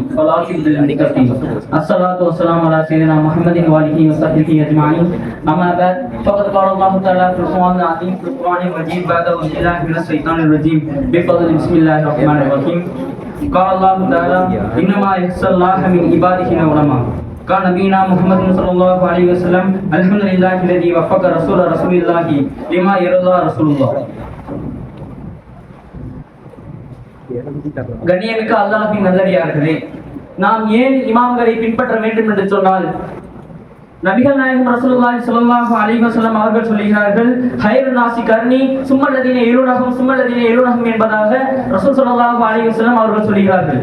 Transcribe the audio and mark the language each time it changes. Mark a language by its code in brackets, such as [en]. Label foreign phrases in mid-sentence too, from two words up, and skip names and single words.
[ar] الصلاة والسلام على سيدنا محمد وآله وصحبه أجمعين. أما بعد فقد قال الله تعالى في القرآن العظيم في القرآن المجيد بعد بالله من الشيطان الرجيم. بفضل بسم الله الرحمن الرحيم قال الله تعالى إنما يخشى الله من عباده العلماء. قال نبينا محمد صلى الله عليه وسلم الحمد لله الذي وفق رسول الله لما يرضى رسول الله. [ta] கண்ணியமிக்க அல்லாஹ்வின் நல்லடியார்களே, நாம் ஏன் இமாம்களை பின்பற்ற வேண்டும் என்று சொன்னால், நபிகள் நாயகம் [ar] رسول الله صلى الله عليه وسلم [ta] அவர்கள் சொல்கிறார்கள், [ar] خير الناس قرني ثم الذين يلونهم [ta] என்பதாக ரசூல் [ar] صلى الله عليه وسلم [ta] அவர்கள் சொல்கிறார்கள்.